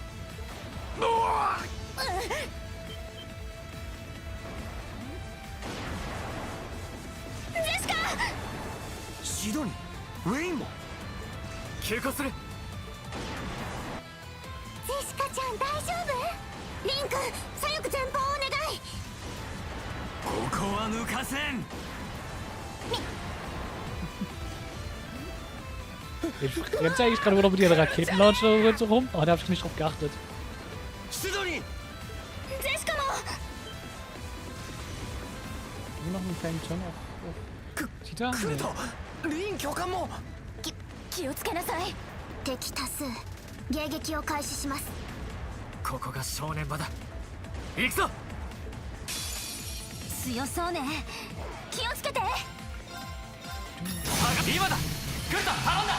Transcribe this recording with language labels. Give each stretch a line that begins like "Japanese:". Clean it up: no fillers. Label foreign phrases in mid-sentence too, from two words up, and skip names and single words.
Japanese: ジェシカ。シドニー、ウェインも急行する。ジェシカちゃん大丈夫？リンク、左翼前方をお願い。ここは抜かせん。
German: Rennt sie eigentlich gerade wieder mit ihren Raketenlauncher so rum? Oh, da habe ich nicht drauf geachtet.
Japanese: シドニー。ジェシカも。
German: Nur noch einen kleinen Turn auf Tita?
Japanese: クル
German: Nee.
Japanese: ト、リン教官も。気をつけなさい。敵多数。迎撃を開始します。ここが正念場だ。行くぞ。強そうね。気をつけて。今だ。来るぞ、頼んだ。